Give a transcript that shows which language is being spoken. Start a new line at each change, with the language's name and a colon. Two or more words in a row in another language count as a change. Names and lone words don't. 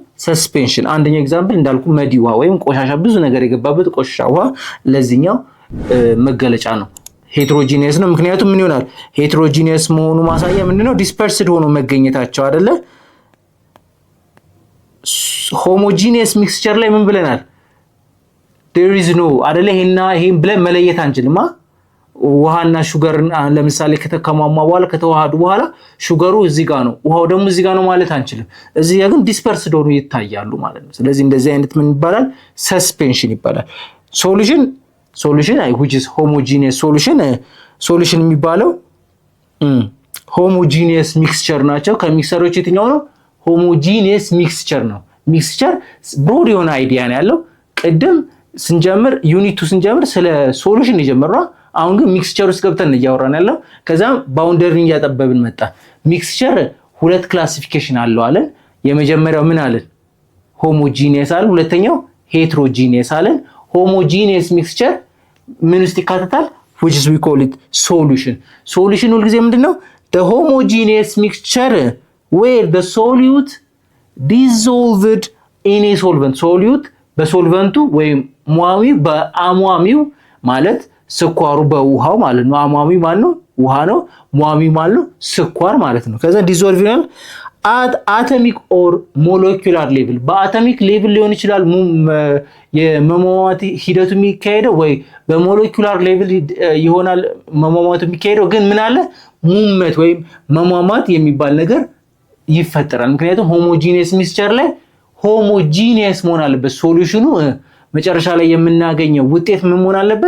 Amharic: ሰስፔንሽን። አንደኛው ኤግዛምፕል እንዳልኩ መዲ ውሃ ወይም ቆሻሻ ብዙ ነገር የገባበት ቆሻሻ ውሃ ለዚህኛው መገለጫ ነው። ሄትሮጂኒየስ ነው። ምክንያቱም ምን ይሆናል? ሄትሮጂኒየስ መሆኑ ማሳያ ምንድነው? ዲስፐርስድ ሆኖ መገኘታቸው አይደለ?
English: homogeneous mixture
Amharic: ላይ ምን ብለናል?
English: there is no
Amharic: አይደለ? ይሄን ብለን መለየት አንችልም። ውሃና ሹገር ለምሳሌ ከተከማማ በኋላ ከተዋሃዱ በኋላ ሹገሩ እዚህ ጋር ነው ውሃው ደግሞ እዚህ ጋር ነው ማለት አንችልም። እዚህ ጋር ግን ዲስፐርስድ ሆኖ ይታያሉ ማለት ነው። ስለዚህ እንደዚህ አይነት ምን ይባላል? ሰስፔንሽን ይባላል። ሶሉሽን
English: which is homogeneous solution
Amharic: የሚባለው
English: homogeneous mixture
Amharic: ናቸው። ከሚክስቸሮች የትኛው ነው?
English: homogeneous mixture
Amharic: ነው። ሚክስቸር ብሮድ የሆነ አይዲያ ነው ያለው። ቅድም ስንጀምር ዩኒቱ ስንጀምር ስለ ሶሉሽን የጀመርነው፣ አሁን ግን ሚክስቸር ውስጥ ገብተን እያወራን ያለው። ከዛም ባውንደሪን እያጠበብን መጣ። ሚክስቸር ሁለት ክላሲፊኬሽን አለው አለን። የመጀመሪያው ምን አለን? ሆሞጂኒየስ አለን። ሁለተኛው ሄትሮጂኒየስ አለን።
English: homogeneous mixture
Amharic: ምን ውስጥ ይካተታል?
English: which is we call it solution
Amharic: ሁልጊዜ ምንድነው?
English: the homogeneous mixture where the solute dissolved in a solvent solute
Amharic: በሶልቨንቱ ወይም ሟሚው በአሟሚው ማለት ስኳሩ በውሃው ማለት ነው። አሟሚው ማለት ነው ውሃ ነው። ሟሚው ማለት ነው ስኳር ማለት ነው። ከዛ ዲዞልቭ ይሆናል
English: at atomic or molecular level
Amharic: በአቶሚክ ሌቭል ሊሆን ይችላል የመሟሟት ሂደቱ የሚካሄደው ወይ በሞለኪውላር ሌቭል ይሆናል መሟሟቱ የሚካሄደው። ግን ምን አለ? ሙመት ወይም መሟሟት የሚባል ነገር ይፈጠራል። ምክንያቱም
English: homogeneous mixture
Amharic: ላይ ሆሞጂኒየስ መሆን አለበት። ሶሉሽኑ መጨረሻ ላይ የምናገኘው ውጤት ምን መሆን አለበት?